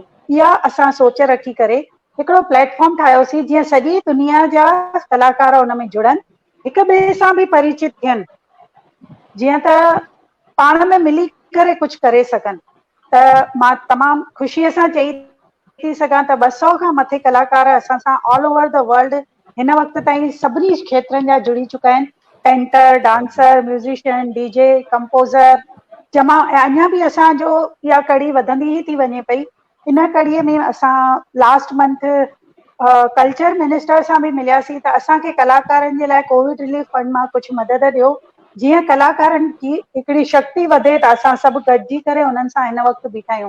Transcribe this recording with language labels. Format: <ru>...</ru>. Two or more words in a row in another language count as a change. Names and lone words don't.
<sd>इहा असां सोच रखी करे हिकिड़ो प्लेटफॉर्म ठाहियोसीं जीअं सॼी दुनिया जा कलाकार उन में जुड़नि, हिक ॿिए सां बि परिचित थियनि, जीअं त पाण में मिली करे कुझु करे सघनि। त मां तमामु ख़ुशीअ सां चई थी सघां त 200 खां मथे कलाकार असां सां</sd> <en>all over the world</en> <sd>हिन वक़्त ताईं सभिनी क्षेत्रनि जा जुड़ी चुका आहिनि।</sd> <en>painter, dancer, musician, DJ, composer</en> <sd>जमा अञा बि असांजो इहा कड़ी वधंदी ई थी वञे पई। इन कड़ीअ में असां</sd> <en>last month culture minister</en> <sd>सां बि मिलियासीं त असांखे कलाकारनि जे लाइ</sd> <en>COVID relief fund</en> <sd>मां कुझु मदद ॾियो, जीअं कलाकारनि जी हिकिड़ी शक्ति वधे त असां सभु गॾिजी करे उन्हनि सां हिन वक़्तु बीठा आहियूं।</sd>